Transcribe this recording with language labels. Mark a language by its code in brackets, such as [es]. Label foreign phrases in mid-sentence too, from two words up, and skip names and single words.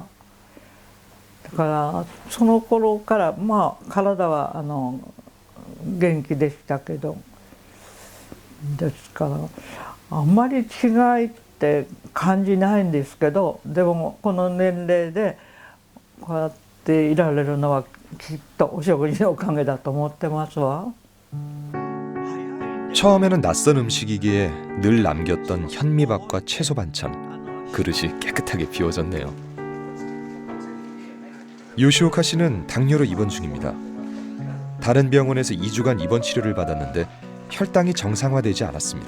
[ja] だからその頃から体は元気でしたけど、ですからあんまり違いって感じないんですけど、でもこの年齢でこうやっていられるのはきっとお食事のおかげだと思ってますわ。 [ko] 처음에는 낯선 음식이기에 늘 남겼던 현미밥과 채소 반찬, 그릇이 깨끗하게 비워졌네요. 요시오카 씨는 당뇨로 입원 중입니다. 다른 병원에서 2주간 입원 치료를 받았는데 혈당이 정상화되지 않았습니다.